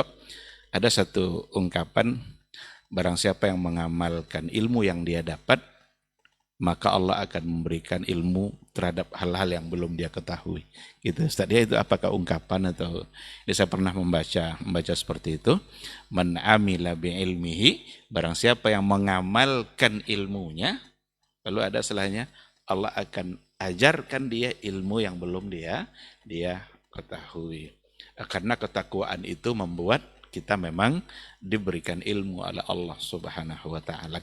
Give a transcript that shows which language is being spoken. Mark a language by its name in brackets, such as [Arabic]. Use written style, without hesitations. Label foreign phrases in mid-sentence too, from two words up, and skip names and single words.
[Indonesian] Ada satu ungkapan, barang siapa yang mengamalkan ilmu yang dia dapat, maka Allah akan memberikan ilmu terhadap hal-hal yang belum dia ketahui. Gitu Ustaz. Ya, itu apakah ungkapan atau saya pernah membaca seperti itu. [Arabic] من عمل بعلمه, [Indonesian] barang siapa yang mengamalkan ilmunya, lalu ada setelahnya Allah akan ajarkan dia ilmu yang belum dia ketahui. Karena ketakwaan itu membuat kita memang diberikan ilmu oleh Allah [Arabic] سبحانه وتعالى.